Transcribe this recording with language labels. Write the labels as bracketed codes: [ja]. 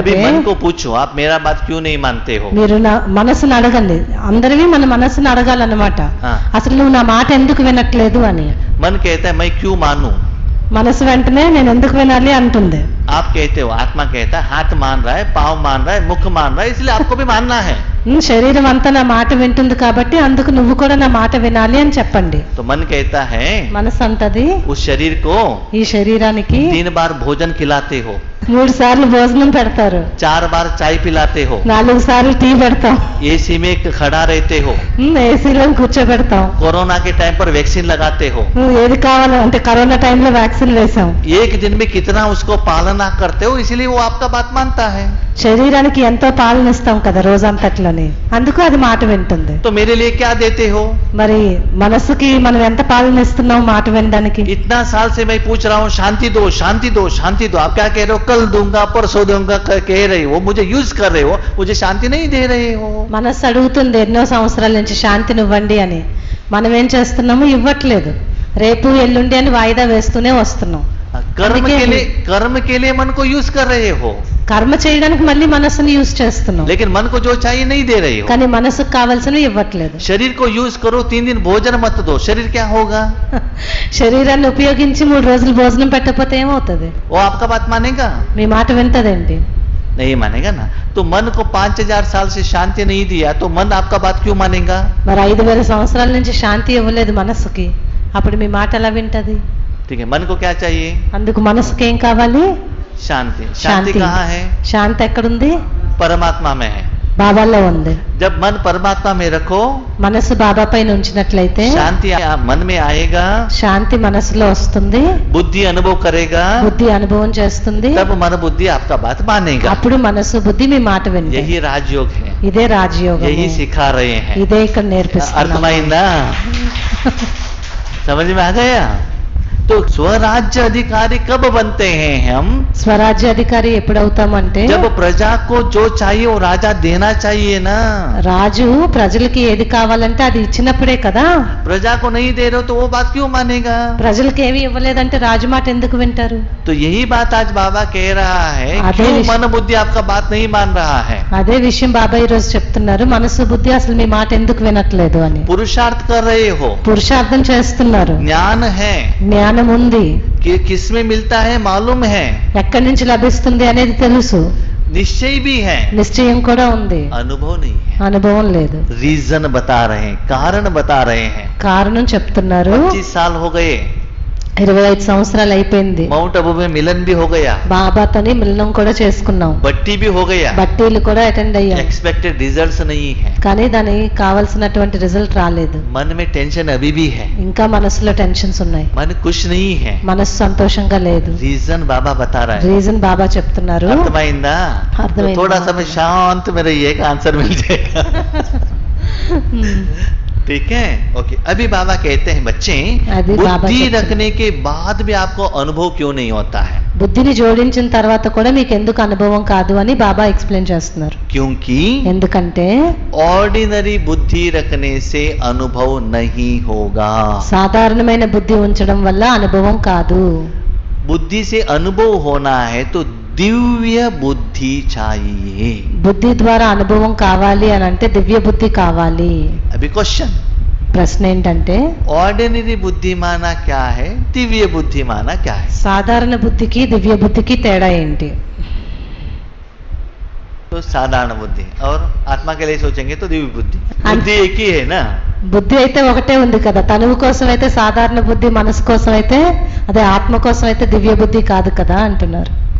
[hi] अभी मन को पूछो, आप मेरा बात क्यों नहीं मानते हो? [te] మీరు నా మనసును అడగండి, అందరివి మన మనసును అడగాలన్నమాట. ఆ. అసలు నువ్వు నా మాట ఎందుకు వినట్లేదు అని. [hi] मन कहता है मैं क्यों मानूं? [te] మనసు వెంటనే నేను ఎందుకు వినాలి అంటుంది. [hi] आप कहते हो, आत्मा कहता है हाथ मान रहा है, पाँव मान रहा है, मुख मान रहा है, इसलिए आपको भी मानना है. [te] శరీరం అంతా నా మాట వింటుంది కాబట్టి అందుకు నువ్వు కూడా నా మాట వినాలి అని చెప్పండి. [hi] तो मन कहता है [te] మనసు అంటది [hi] उस शरीर को [te] ఈ శరీరానికి [hi] 3 बार भोजन खिलाते हो, [te] 3 సార్లు భోజనం పెడతారు, [hi] 4 बार चाय पिलाते हो, [te] 4 సార్లు టీ పెడతాం, [hi] एसी में खड़ा रहते हो, [te] ఏసీలో కూర్చోబెడతాం, [hi] कोरोना के टाइम पर वैक्सीन लगाते हो. [te] ఏది కావాలో అంటే కరోనా టైంలో వ్యాక్సిన్ వేసాం. [hi] एक दिन में कितना उसको पालना करते हो, इसलिए वो आपका बात मानता है. [te] శరీరానికి ఎంతో పాలన ఇస్తాం కదా రోజంతట్లోని, అందుకు అది మాట వింటుంది. [hi] तो मेरे लिए क्या देते हो? [te] మరి మనసుకి మనం ఎంత పాలన ఇస్తున్నాం మాట వినడానికి? [hi] इतना साल से मैं पूछ रहा हूँ शांति दो, शांति दो, शांति दो. आप क्या कह रहे हो? कल दूंगा, परसों दूंगा कह रहे हो, मुझे यूज कर रहे हो, मुझे शांति नहीं दे रहे हो. [te] మనసు అడుగుతుంది ఎన్నో సంవత్సరాల నుంచి శాంతినివ్వండి అని. మనం ఏం చేస్తున్నాము? ఇవ్వట్లేదు. రేపు ఎల్లుండి అని వాయిదా వేస్తూనే వస్తున్నాం. [hi] कर्म के लिए मन को यूज कर रहे हो, [te] కర్మ చేయడానికి మళ్ళీ మనసుని యూజ్ చేస్తున్నాం, [hi] लेकिन मन को जो चाहिए नहीं दे रहे हो. [te] కానీ మనసుకు కావాల్సినవి ఇవ్వట్లేదు. [hi] शरीर को यूज करो, 3 दिन भोजन मत दो, शरीर क्या होगा? [te] శరీరాన్ని ఉపయోగించి 3 రోజులు భోజనం పెట్టకపోతే ఏమవుతుంది? [hi] वो आपका बात मानेगा? [te] మీ మాట వింటదేంటి? [hi] नहीं मानेगा ना. तो मन को 5000 साल से शांति नहीं दिया, तो मन आपका बात क्यों मानेगा? [te] మరి 5000 సంవత్సరాల నుంచి శాంతి ఇవ్వలేదు మనసుకి, అప్పుడు మీ మాట ఎలా వింటది? [hi] ठीक है, मन को क्या चाहिए? [te] అందుకు మనసుకి ఏం కావాలి? [hi] शांति. शांति कहाँ है? [te] శాంతి ఎక్కడుంది? [hi] परमात्मा में है. [te] బాబాలో ఉంది. [hi] जब मन परमात्मा में रखो, [te] మనసు బాబా పైన ఉంచినట్లయితే [hi] शांति मन में आएगा, [te] శాంతి మనసులో వస్తుంది, [hi] बुद्धि अनुभव करेगा, [te] బుద్ధి అనుభవం చేస్తుంది. [hi] तब मन बुद्धि आपका बात मानेगा. [te] అప్పుడు మనసు బుద్ధి మీ మాట వింటుంది. [hi] यही राजयोग है, [te] ఇదే రాజయోగం, [hi] यही सिखा रहे हैं. [te] ఇదే ఇక్కడ నేర్పిస్తున్నారు. अर्थमाइंदा [hi] समझ में आ गया? तो स्वराज्य अधिकारी कब बनते हैं हम? [te] స్వరాజ్య అధికారి ఎప్పుడవుతామంటే [hi] जब प्रजा को जो चाहिए वो राजा देना चाहिए ना. [te] రాజు ప్రజలకి ఏది కావాలంటే అది ఇచ్చినప్పుడే కదా. [hi] प्रजा को नहीं दे रहे हो तो वो बात क्यों मानेगा? [te] ప్రజలకి ఏవి ఇవ్వలేదంటే రాజు మాట ఎందుకు వింటారు? [hi] तो यही बात आज बाबा कह रहा है, आधे क्यों विश्व- मन बुद्धि आपका बात नहीं मान रहा है? [te] అదే విషయం బాబా ఈ రోజు చెప్తున్నారు, మనసు బుద్ధి అసలు మీ మాట ఎందుకు వినట్లేదు అని. [hi] पुरुषार्थ कर रहे हो, [te] పురుషార్థం చేస్తున్నారు, [hi] ज्ञान है [te] జ్ఞానం ఉంది, [hi] कि किसमें मिलता है मालूम है, [te] ఎక్కడి నుంచి లభిస్తుంది అనేది తెలుసు, [hi] निश्चय भी है, [te] నిశ్చయం కూడా ఉంది, [hi] अनुभव नहीं है. [te] అనుభవం లేదు. [hi] रीजन बता रहे हैं, कारण बता रहे हैं. [te] కారణం చెప్తున్నారు. [hi] 25 साल हो गए, [te] 25 సంవత్సరాలు అయిపోయింది, [hi] माउंट आबू में मिलन भी हो गया, [te] బాబాతోని మిలనం కూడా చేసుకున్నాం, [hi] बट्टी भी हो गया, [te] బట్టీలు కూడా అటెండ్ అయ్యాం, [hi] एक्सपेक्टेड रिजल्ट्स नहीं है. [te] కానీ దానికి కావాల్సినటువంటి రిజల్ట్ రాలేదు. [hi] मन में टेंशन अभी भी है, [te] ఇంకా మనసులో టెన్షన్స్ ఉన్నాయి, [hi] मन खुश नहीं है. [te] మనసు సంతోషంగా లేదు. [hi] रीजन बाबा बता रहा है. [te] రీజన్ బాబా చెప్తున్నారు. अर्थमाइंदा? तो अर्थमाइंदा। [hi] थोड़ा समय शांत में रहिएगा, आंसर मिल जाएगा. ठीक है, ओके. अभी बाबा कहते हैं बच्चे, अभी बाबा बुद्धि कहते हैं। रखने के बाद भी आपको अनुभव क्यों नहीं होता है? [te] బుద్ధిని జోడించిన తర్వాత కూడా మీకు ఎందుకు అనుభవం కాదు అని బాబా ఎక్స్ప్లెయిన్ చేస్తున్నారు. [hi] क्योंकि [te] ఎందుకంటే [hi] ऑर्डिनरी बुद्धि रखने से अनुभव नहीं होगा. [te] సాధారణమైన బుద్ధి ఉంచడం వల్ల అనుభవం కాదు. [hi] बुद्धि से अनुभव होना है तो दिव्य बुद्धि चाहिए. [te] బుద్ధి ద్వారా అనుభవం కావాలి అని అంటే దివ్య బుద్ధి కావాలి. [hi] अभी क्वेश्चन, [te] ప్రశ్న ఏంటంటే [hi] ऑर्डिनरी बुद्धि माना क्या है, दिव्य बुद्धि माना क्या है? [te] సాధారణ బుద్ధికి దివ్య బుద్ధికి తేడా ఏంటి? [hi] तो साधारण बुद्धि और आत्मा के लिए सोचेंगे तो दिव्य बुद्धि. अन- बुद्धि एक ही है ना. [te] బుద్ధి అయితే ఒకటే ఉంది కదా, తనువు కోసం అయితే సాధారణ బుద్ధి, మనసు కోసం అయితే అదే ఆత్మ కోసం అయితే దివ్య బుద్ధి కాదు కదా అంటున్నారు.